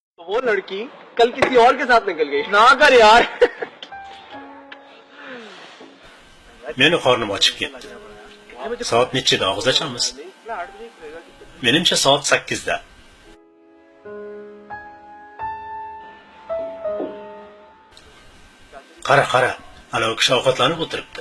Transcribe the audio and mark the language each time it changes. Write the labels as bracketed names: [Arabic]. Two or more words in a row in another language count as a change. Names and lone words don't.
[Hindi] वो लड़की कल किसी और के साथ निकल गई ना कर यार [Uzbek] Meni qornim ochib ketdi. Soat nechida og'iz ochamiz? Menimcha soat 8 da. Qara, ana u kishi ovqatlanib o'tiribdi.